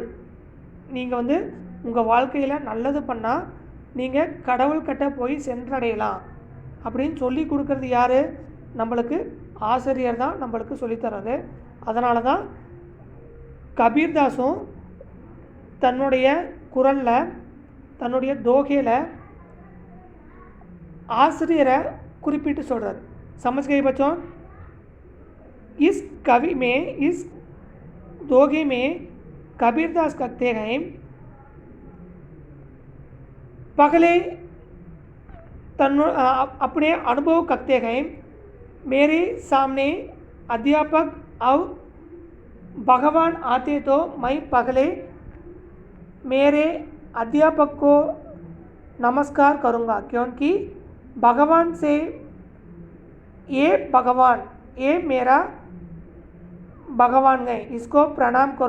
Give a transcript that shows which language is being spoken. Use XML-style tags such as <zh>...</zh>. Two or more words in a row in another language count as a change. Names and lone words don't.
<ta>நீங்கள் உங்கள் வாழ்க்கையில் நல்லது பண்ணால் நீங்கள் கடவுள்கிட்ட போய் சென்றடையலாம் அப்படின்னு சொல்லி கொடுக்குறது யார்? நம்மளுக்கு ஆசிரியர் தான் நம்மளுக்கு சொல்லித்தர்றது. அதனால தான் கபீர்தாஸும் தன்னுடைய குரலில், தன்னுடைய தோகையில் ஆசிரியரை குறிப்பிட்டு சொல்கிறார்.</ta> <hi>समझ गए बच्चों? इस कवि में, इस दोहे में कबीरदास कहते हैं, पहले अपने अनुभव कहते हैं, मेरे सामने अध्यापक और भगवान आते तो मैं पहले मेरे अध्यापक को नमस्कार करूँगा, क्योंकि भगवान से ये भगवान, ये मेरा भगवान है, इसको प्रणाम करो.</hi>